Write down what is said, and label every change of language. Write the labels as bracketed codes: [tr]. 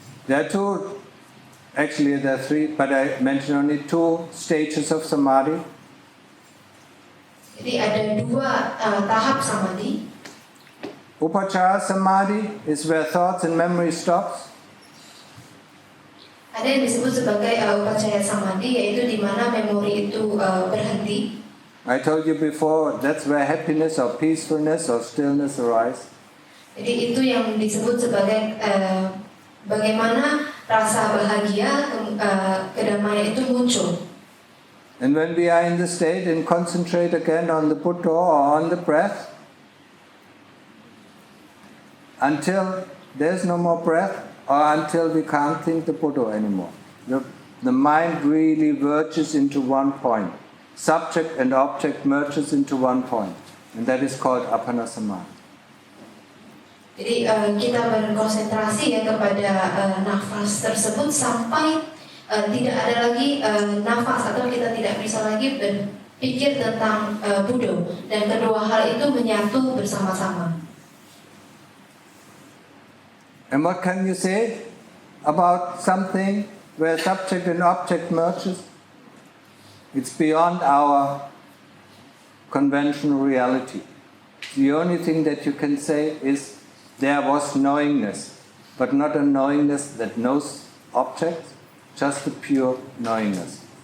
[en] There are two, actually there are three, but I mentioned only 2 stages of samadhi. [id] Jadi ada 2 tahap samadhi. [en] Upachara samadhi is where thoughts and memory stops. [id] Ada yang disebut sebagai upacaya samadhi, yaitu di mana memori itu berhenti. [en] I told you before, that's where happiness or peacefulness or stillness arise. [id] Jadi itu yang disebut sebagai bagaimana rasa bahagia, kedamaian itu muncul. [en] And when we are in the state and concentrate again on the Buddha or on the breath, until there's no more breath or until we can't think the Buddha anymore. The mind really verges into one point. Subject and object merges into one point. And that is called appanasamadhi. [id] Jadi kita berkonsentrasi ya kepada nafas tersebut sampai tidak ada lagi nafas atau kita tidak bisa lagi berpikir tentang Buddha, dan kedua hal itu menyatu bersama-sama. [en] And what can you say about something where subject and object merges? It's beyond our conventional reality. The only thing that you can say is there was knowingness, but not a knowingness that knows objects, just a pure knowingness.